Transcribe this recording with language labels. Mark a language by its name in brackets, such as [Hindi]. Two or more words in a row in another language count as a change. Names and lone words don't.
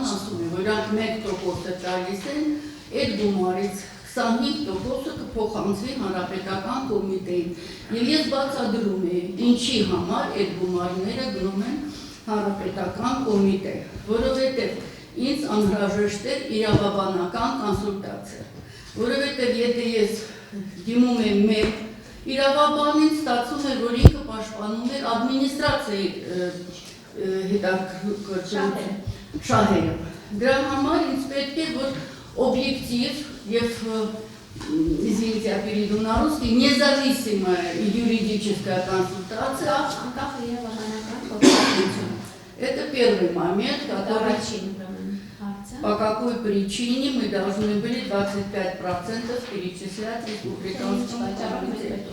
[Armenian] ասում եմ, որ իրանք 1% տալիս են, այդ գումարից 25%-ը կփոխանցվի հանրապետական կոմիտեին։ Եվ ես բացատրում եմ, ինչի համար այդ գումարները գնում են հանրապետական կոմիտե, որովհետև ինձ անհրաժեշտ է իրավաբանական կոնսուլտացիա, որովհետև եթե ես դիմում եմ մեկ իրավաբանին, ստացվում է, որ ինքը պաշտպանում է admինիստրացիայի հետաքրքրության շահերը։ Դրա համար ինձ պետք է, որ օբյեկտիվ և, [Russian] извините, я перейду на русский, независимая юридическая консультация. Это первый момент, который... По какой причине мы должны были 25% перечислять республиканскому комитету.